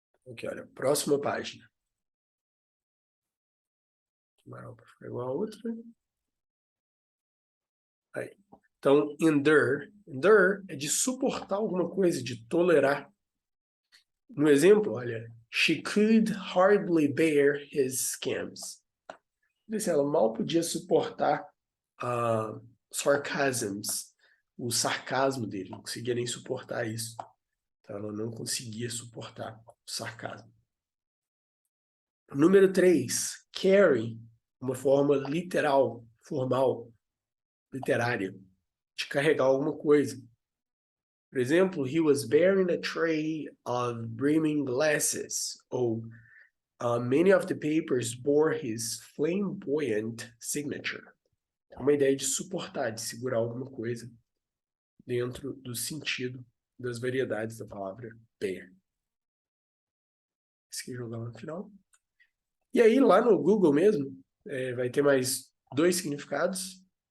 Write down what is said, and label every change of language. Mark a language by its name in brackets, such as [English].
[Portuguese] Aqui, olha, próxima página. Para ficar igual a outra. Aí. Então, endure. Endure é de suportar alguma coisa, de tolerar. No exemplo, olha, [English] she could hardly bear his scams. [Portuguese] Ela mal podia suportar sarcasms, o sarcasmo dele, não conseguia nem suportar isso. Então, ela não conseguia suportar o sarcasmo. Número 3, carry, uma forma literal, formal, literária, de carregar alguma coisa. Por exemplo, [English] he was bearing a tray of brimming glasses. Ou many of the papers bore his flamboyant signature. [Portuguese] É uma ideia de suportar, de segurar alguma coisa dentro do sentido das variedades da palavra bear. Esqueci jogar no final. E aí, lá no Google mesmo, vai ter mais 2 significados.